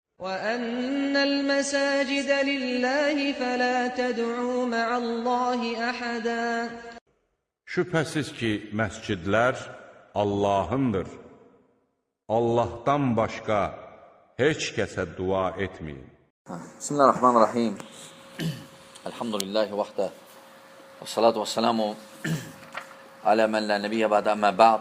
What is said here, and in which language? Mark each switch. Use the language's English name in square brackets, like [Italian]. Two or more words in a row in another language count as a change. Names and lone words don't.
[Arabic] وَأَنَّ الْمَسَاجِدَ لِلَّهِ فَلَا تَدْعُوا مَعَ اللّٰهِ أَحَدًا. [Azerbaijani] Şübhəsiz ki, məscidlər Allahındır. Allahdan başqa heç kəsə dua etməyin. [Arabic] بسم الله الرحمن الرحيم. الحمد لله وحده. والصلاة والسلام على من لا نبي بعده أما بعد.